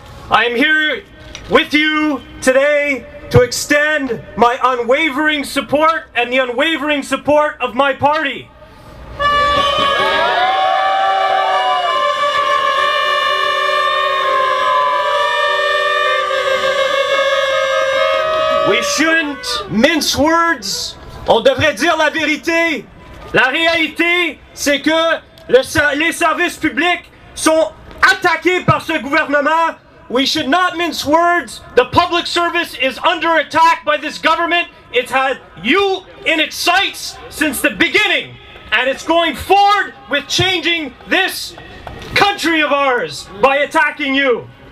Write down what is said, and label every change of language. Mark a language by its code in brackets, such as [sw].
[en] I am here with you today to extend my unwavering support and the unwavering support of my party. We shouldn't mince words. [fr] On devrait dire la vérité. La réalité, c'est que les services publics sont attaqués par ce gouvernement. [en] We should not mince words. The public service is under attack by this government. It's had you in its sights since the beginning. And it's going forward with changing this country of ours by attacking you.